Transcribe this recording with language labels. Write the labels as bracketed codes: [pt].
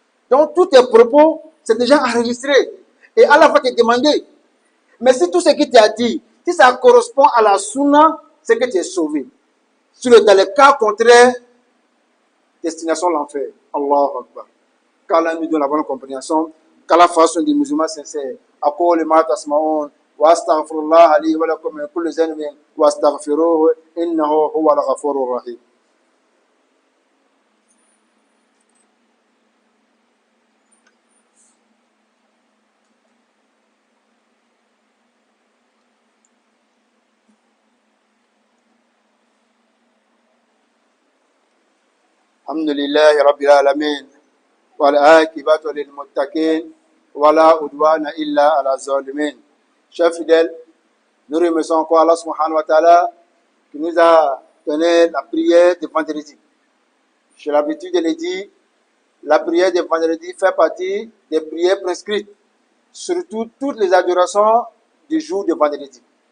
[fr] Donc, tous tes propos, c'est déjà enregistré. Et Allah va te demander. Mais si tout ce qu'il t'a dit, si ça correspond à la sunna, c'est que tu es sauvé. Dans le cas contraire, destination l'enfer. Allahu Akbar. Qu'Allah nous donne la bonne compréhension. Qu'Allah fasse des musulmans sincères. [ar] أقول ما تسمعون وأستغفر الله لي ولكم من كل ذنب وأستغفروه إنه هو الغفور الرحيم. الحمد لله رب العالمين والعاقبة للمتقين ولا عدوان إلا على الظالمين. [fr] Chers fidèles, nous remercions encore Allah subhanahu wa ta'ala qui nous a donné la prière de vendredi. J'ai l'habitude de le dire, la prière de vendredi fait partie des prières prescrites surtout toutes les adorations du jour de vendredi.